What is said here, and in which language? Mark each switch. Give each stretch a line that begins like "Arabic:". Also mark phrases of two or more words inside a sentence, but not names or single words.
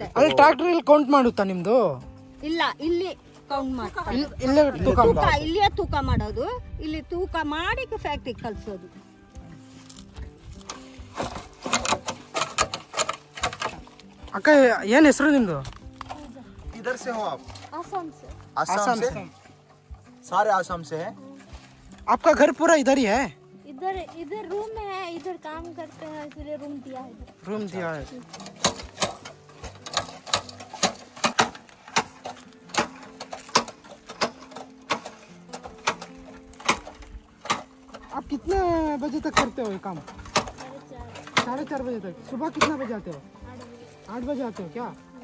Kannada: ಅಲ್ಲಿ ಟ್ರ್ಯಾಕ್ಟರ್ ಇಲ್ಲಿ ಕೌಂಟ್ ಮಾಡುತ್ತಾ ನಿಮ್ದು? ಇಲ್ಲ, ಇಲ್ಲಿ ಕೌಂಟ್ ಮಾಡ್ತಾರೆ. ಇಲ್ಲಿಯೇ ತೂಕ ಮಾಡೋದು. ಇಲ್ಲಿ ತೂಕ ಮಾಡಿ ಫ್ಯಾಕ್ಟ್ರಿ ಕಳ್ಸೋದು. ಅಕ್ಕ, ಏನ್ ಹೆಸರು ನಿಮ್ದು?
Hindi: किधर से हो आप? आसाम से। सारे आसाम से हैं? आपका घर पूरा इधर ही है? इधर रूम में है, इधर काम करते हैं, इसलिए रूम दिया है। रूम दिया है। आप कितने बजे तक करते हो ये काम? 4:30 बजे तक। सुबह कितना बजे आते हो? 8 बजे आते हो क्या?